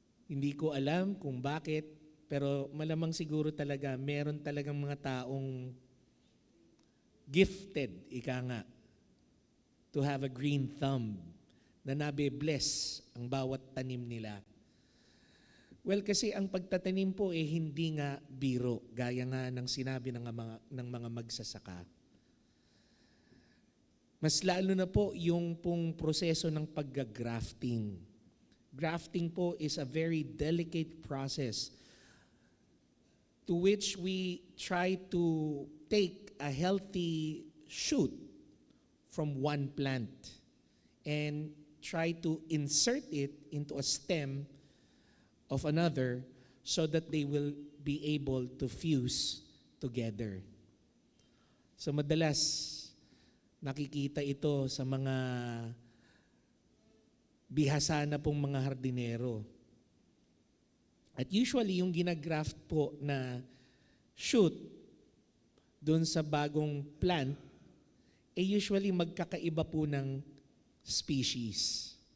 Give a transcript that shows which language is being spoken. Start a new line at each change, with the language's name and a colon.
Filipino: Hindi ko alam kung bakit, pero malamang siguro talaga meron talagang mga taong gifted, ika nga,
English: to have a green thumb,
Filipino: na nabe-bless ang bawat tanim nila. Well, kasi ang pagtatanim po hindi nga biro, gaya nga ng sinabi ng mga magsasaka. Mas lalo na po yung pong proseso ng pag-grafting.
English: Grafting po is a very delicate process to which we try to take a healthy shoot from one plant and try to insert it into a stem of another so that they will be able to fuse together.
Filipino: So madalas nakikita ito sa mga bihasa na pong mga hardinero. At usually yung ginagraft po na shoot doon sa bagong plant, usually magkakaiba po ng species.